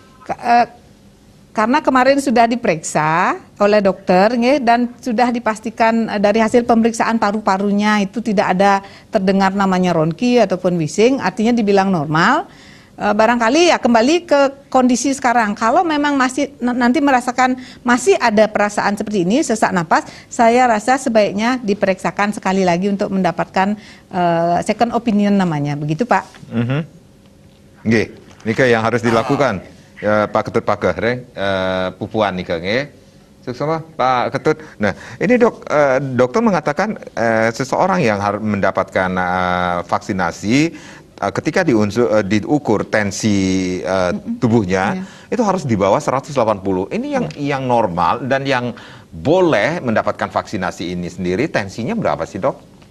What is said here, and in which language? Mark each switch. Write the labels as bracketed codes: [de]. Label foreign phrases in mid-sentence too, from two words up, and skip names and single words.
[id] Karena kemarin sudah diperiksa oleh dokter nggih, dan sudah dipastikan dari hasil pemeriksaan paru-parunya itu tidak ada terdengar namanya ronki ataupun wheezing, artinya dibilang normal. Barangkali ya kembali ke kondisi sekarang. Kalau memang masih nanti merasakan masih ada perasaan seperti ini, sesak napas, saya rasa sebaiknya diperiksakan sekali lagi untuk mendapatkan [en] second opinion [id] namanya, begitu Pak? Nggih, nika yang harus dilakukan Pak Ketut Pager, pupuan nika nggih. Sama Pak Ketut. Nah, ini dokter mengatakan seseorang yang harus mendapatkan vaksinasi ketika diukur tensi tubuhnya itu harus di bawah 180. Ini yang normal dan yang boleh mendapatkan vaksinasi ini sendiri tensinya berapa sih dok?